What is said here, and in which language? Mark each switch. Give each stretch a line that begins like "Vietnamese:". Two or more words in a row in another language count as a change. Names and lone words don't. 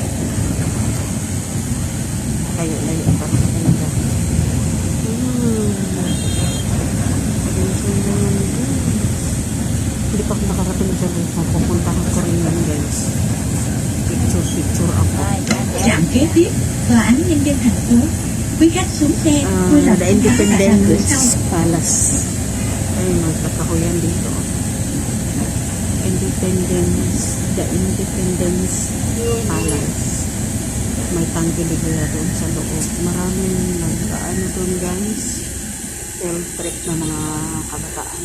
Filipino: Layo-layo pa rin talaga. Hindi pa ako nakarating sa lupa. Pupuntahan ko rin yan guys. Picture ako.
Vietnamese: Trạm kế tiếp, Tòa án Nhân dân thành phố. Quý khách xuống xe, vui lòng
English: The Independence Palace.
Filipino: Ayun, magkakahuyan dito.
English: The Independence Palace.
Filipino: May tangkiligera doon sa loob. Maraming nagkaano doon guys. Field trip na mga kabataan.